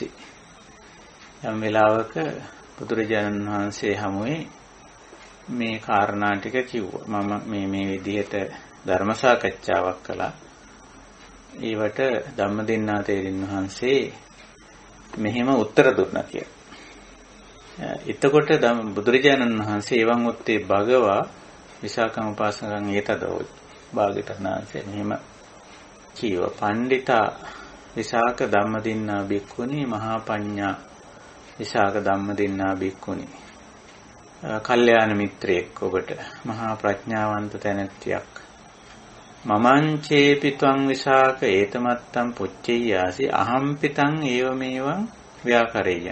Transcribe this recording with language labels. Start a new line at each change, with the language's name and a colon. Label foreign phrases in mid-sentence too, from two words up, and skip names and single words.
Sinhala: යම් වෙලාවක බුදුරජාණන් වහන්සේ හමුවේ මේ කාරණා ටික කිව්වා. මම මේ විදිහට ධර්ම සාකච්ඡාවක් කළා. ඒවට ධම්මදින්නා තේරින් වහන්සේ මෙහෙම උත්තර දුන්නා කියලා. එතකොට බුදුරජාණන් වහන්සේ
Pali: එවං උත්තේ භගවා විසාකම් උපාසකං ඒතදෝ
Sinhala: භාග්‍යවතුන් වහන්සේ මෙහෙම කීව
Pali: පණ්ඩිතා විසාක ධම්මදින්නා බික්කුණි මහා පඤ්ඤා විසාක ධම්මදින්නා බික්කුණි.
Sinhala: කල්යාණ මිත්‍රයෙක් ඔබට මහා ප්‍රඥාවන්ත තැනැත්තියක්.
Pali: මමංචේපි ත්වං විසාක ඒතමත්තං පුච්චෙය්‍යාසි අහම්පිතං ඒවමේවං ව්‍යාකරෙය්‍ය.